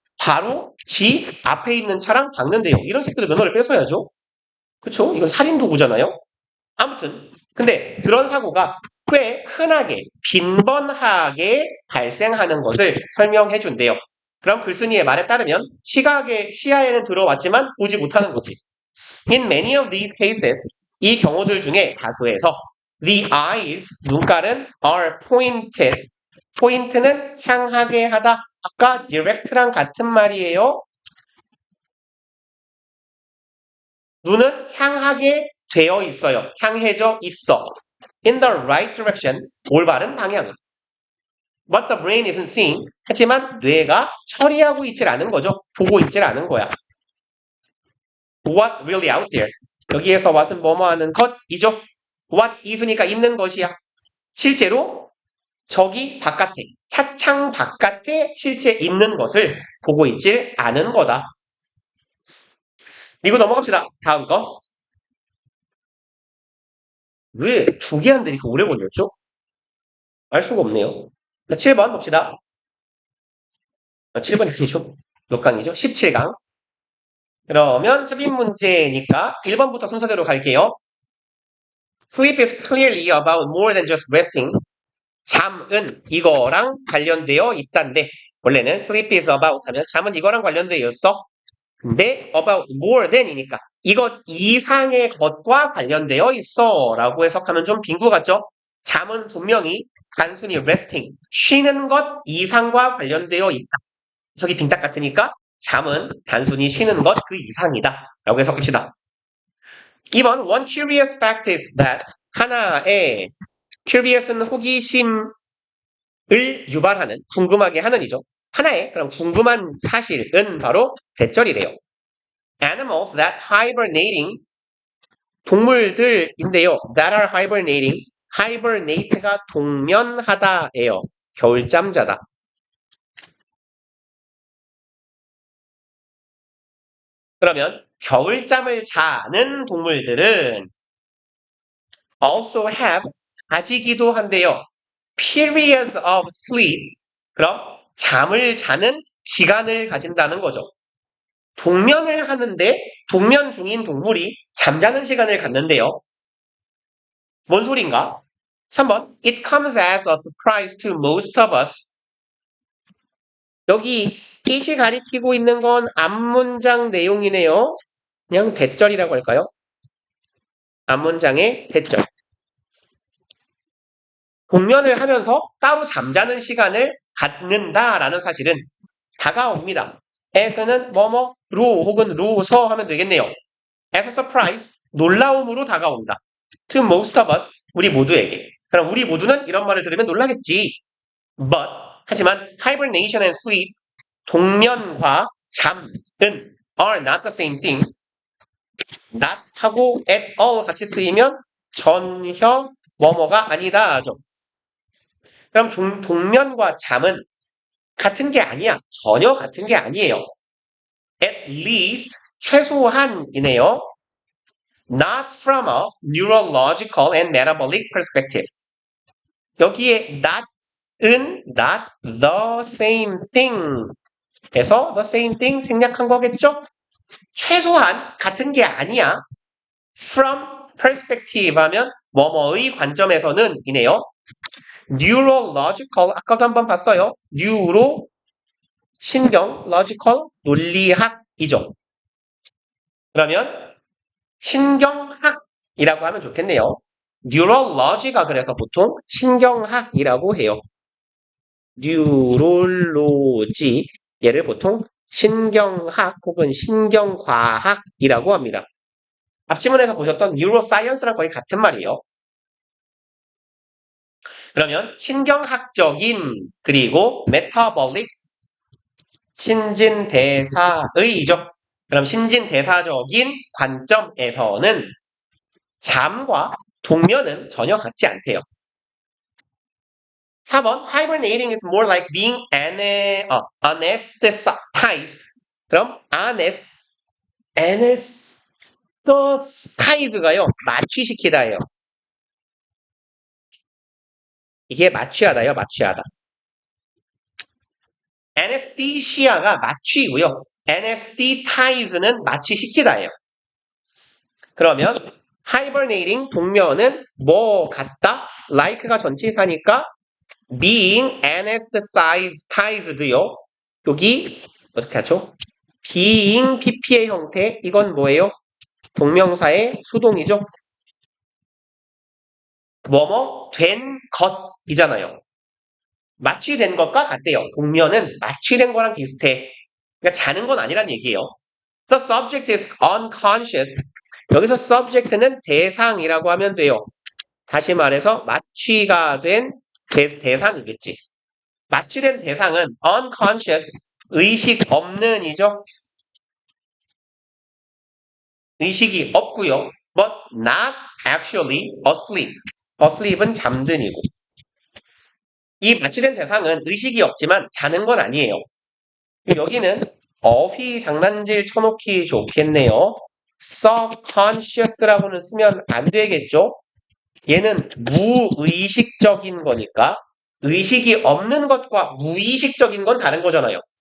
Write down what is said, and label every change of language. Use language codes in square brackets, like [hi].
[ko] 바로 지 앞에 있는 차랑 박는데요. 이런 새끼들 면허를 뺏어야죠. 그쵸? 이건 살인 도구잖아요. 아무튼 근데 그런 사고가 꽤 흔하게 빈번하게 발생하는 것을 설명해 준대요. 그럼 글쓴이의 말에 따르면 시야에는 들어왔지만 보지 못하는 거지. [en] In many of these cases, [ko] 이 경우들 중에 다수에서 [en] the eyes, [ko] 눈깔은 [en] are pointed. [ko] 포인트는 향하게 하다. 아까 direct랑 같은 말이에요. 눈은 향하게 되어 있어요. 향해져 있어. [en] In the right direction, [ko] 올바른 방향. [en] But the brain isn't seeing. [ko] 하지만 뇌가 처리하고 있질 않은 거죠. 보고 있질 않은 거야. [en] What's really out there? [ko] 여기에서 what은 뭐뭐 하는 것이죠. What is으니까 있는 것이야. 실제로 저기 바깥에, 차창 바깥에 실제 있는 것을 보고 있질 않은 거다. 이거 넘어갑시다. 다음 거. 왜 두 개 하는데 이렇게 오래 걸렸죠? 알 수가 없네요. 7번 봅시다. 7번이 아니죠? 몇 강이죠? 17강. 그러면 삽입 문제니까 1번부터 순서대로 갈게요. [en] Sleep is clearly about more than just resting. [ko] 잠은 이거랑 관련되어 있단데 원래는 [en] sleep is about [ko] 하면 잠은 이거랑 관련되어 있어. 근데 about more than이니까 이것 이상의 것과 관련되어 있어 라고 해석하면 좀 빈구 같죠? 잠은 분명히 단순히 resting, 쉬는 것 이상과 관련되어 있다. 해석이 빈딱 같으니까 잠은 단순히 쉬는 것 그 이상이다 라고 해석합시다. 2번 [en] One curious fact is that [ko] 하나의 curious는 호기심을 유발하는 궁금하게 하는 이죠. 하나의 그럼 궁금한 사실은 바로 대절이래요. [en] Animals that hibernating [ko] 동물들인데요. [en] That are hibernating. [ko] hibernate가 동면하다예요. 겨울잠 자다. 그러면 겨울잠을 자는 동물들은 [en] also have [ko] 가지기도 한데요. [en] periods of sleep. [ko] 그럼 잠을 자는 기간을 가진다는 거죠. 동면을 하는데 동면 중인 동물이 잠자는 시간을 갖는데요. 뭔 소린가? [en] 3번 It comes as a surprise to most of us. [ko] 여기 it이 가리키고 있는 건 앞문장 내용이네요. 그냥 대절이라고 할까요? 앞문장의 대절. 동면을 하면서 따로 잠자는 시간을 갖는다라는 사실은 다가옵니다. as는 뭐뭐로 혹은 로서 하면 되겠네요. [en] as a surprise, [ko] 놀라움으로 다가온다. [en] to most of us, [ko] 우리 모두에게. 그럼 우리 모두는 이런 말을 들으면 놀라겠지. [en] But, [ko] 하지만 [en] hibernation and sleep, [ko] 동면과 잠은 [en] are not the same thing. [ko] not 하고 at all 같이 쓰이면 전혀 뭐뭐가 아니다죠. 그럼 동면과 잠은 같은 게 아니야. 전혀 같은 게 아니에요. [en] At least, [ko] 최소한이네요. [en] Not from a neurological and metabolic perspective. [ko] 여기에 not은 not the same thing 에서 the same thing 생략한 거겠죠? 최소한 같은 게 아니야. From perspective 하면 뭐뭐의 관점에서는 이네요. neurological 아까도 한번 봤어요. neuro 신경, logical 논리학이죠. 그러면 신경학이라고 하면 좋겠네요. neurology가 그래서 보통 신경학이라고 해요. neurology 얘를 보통 신경학 혹은 신경과학이라고 합니다. 앞지문에서 보셨던 neuroscience랑 거의 같은 말이에요. 그러면 신경학적인 그리고 metabolic 신진대사의죠. 그럼 신진대사적인 관점에서는 잠과 동면은 전혀 같지 않대요. [en] 4번 hibernating is more like being anesthetized. [ko] 그럼 anesthetized가요. 마취시키다예요. 이게 마취하다요. 마취하다. anesthesia가 마취고요. anesthetize는 마취시키다예요. 그러면 hibernating 동면은 뭐 같다? like가 전치사니까 being anesthetized요. 여기 어떻게 하죠? being PP의 형태 이건 뭐예요? 동명사의 수동이죠. 뭐뭐 된 것이잖아요. 마취된 것과 같대요. 동면은 마취된 거랑 비슷해. 그러니까 자는 건 아니란 얘기예요. [en] The subject is unconscious. [ko] 여기서 subject는 대상이라고 하면 돼요. 다시 말해서 마취가 된 대상이겠지. 마취된 대상은 unconscious, 의식 없는 이죠. 의식이 없고요. [en] But not actually asleep. [ko] asleep은 잠든 이고. 이 마취된 대상은 의식이 없지만 자는 건 아니에요. 여기는 어휘 장난질 쳐놓기 좋겠네요. subconscious라고는 쓰면 안 되겠죠? 얘는 무의식적인 거니까 의식이 없는 것과 무의식적인 건 다른 거잖아요.